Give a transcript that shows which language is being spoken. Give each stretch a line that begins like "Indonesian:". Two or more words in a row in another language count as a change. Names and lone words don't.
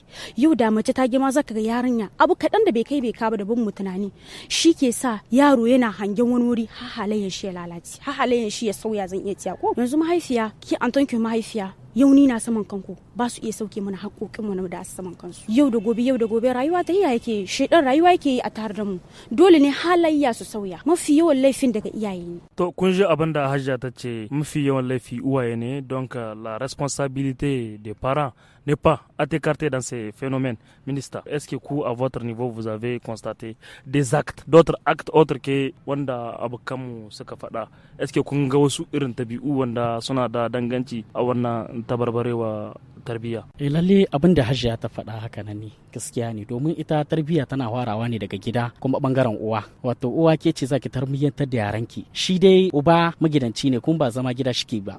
Hausa: Yau da mace ta girma zaka ga yarinya abu kaɗan da bai kai bai kaba da bin mu tunani shi ke sa yaro yana hangen wani wuri ha halayen shi ya lalace, ha halayen shi ya sauya, zan iya cewa ko yanzu mahaifiya ki an tonki mahaifiya yau ni na saman kanku ba su iya sauke mana haƙoƙin mu na da saman kansu. Yau da gobe rayuwa ta yake shedan rayuwa yake yi a tare da mu, dole ne halayya su sauya. Mafi yawan laifin daga iyaye ne. To kun ji abin da Hajja ta ce, mafi yawan laifi uwaye ne,
French: donc la responsabilité des parents n'est pas à t'écarter dans ces phénomènes. Ministre, est-ce que vous, à votre niveau, vous avez constaté des actes, d'autres actes autres que
Hausa: wanda abokanmu suka faɗa?
French: Est-ce que
Hausa: kun ga wasu irin tabi'u wanda suna da danganci a wannan tabarbarewa tarbiyya? Lalle abin da Hajiya ta faɗa haka nan ne, gaskiya ne, domin ita tarbiyya tana farawa ne daga gida, kuma bangaren uwa. Wato uwa ke ce zaki tarbiyyantar da yaranki. Shi dai uba magidanci ne, kuma ba zama gida shike ba.